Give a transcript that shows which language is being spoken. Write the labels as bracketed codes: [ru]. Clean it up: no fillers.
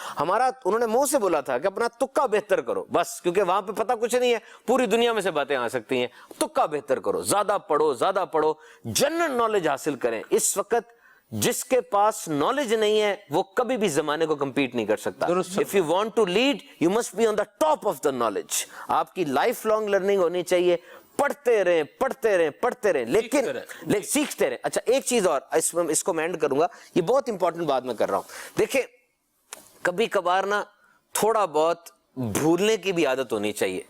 [ur] ہمارا انہوں نے منہ سے بولا تھا کہ اپنا تکا بہتر کرو بس, کیونکہ وہاں پہ پتہ کچھ نہیں ہے, پوری دنیا میں سے باتیں آ سکتی ہیں, تکا بہتر کرو, زیادہ پڑھو, جنرل نالج حاصل کریں. اس وقت جس کے پاس نالج نہیں ہے وہ کبھی بھی زمانے کو کمپیٹ نہیں کر سکتا. [en] If you want to lead, you must be on the top of the knowledge. [ur] آپ کی لائف لانگ لرننگ ہونی چاہیے, پڑھتے رہیں, لیکن سیکھتے رہیں. اچھا ایک چیز اور اس کو میں اینڈ کروں گا, یہ بہت امپورٹنٹ بات میں کر رہا ہوں. دیکھیں کبھی کبھار نا تھوڑا بہت بھولنے کی بھی عادت ہونی چاہیے.